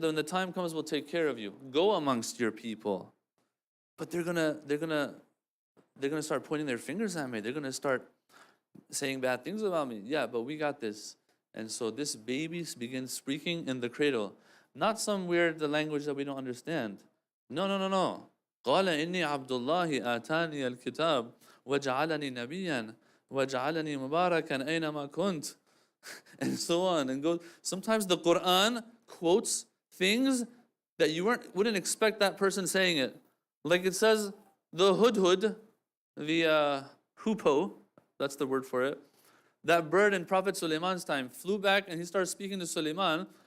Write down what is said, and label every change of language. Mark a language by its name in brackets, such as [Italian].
[English] When the time comes, we'll take care of you. Go amongst your people. But they're gonna start pointing their fingers at me. They're gonna start saying bad things about me. Yeah, but we got this. And so this baby begins speaking in the cradle. Not some weird language that we don't understand. No. [Arabic] قال إني عبد الله آتاني الكتاب وجعلني نبيا وجعلني مباركا أينما كنت, [English] and so on and go. Sometimes the Quran quotes things that you wouldn't expect that person saying it. Like it says, the hudhud, the hoopoe, that's the word for it, that bird in Prophet Sulaiman's time flew back and he started speaking to Sulaiman.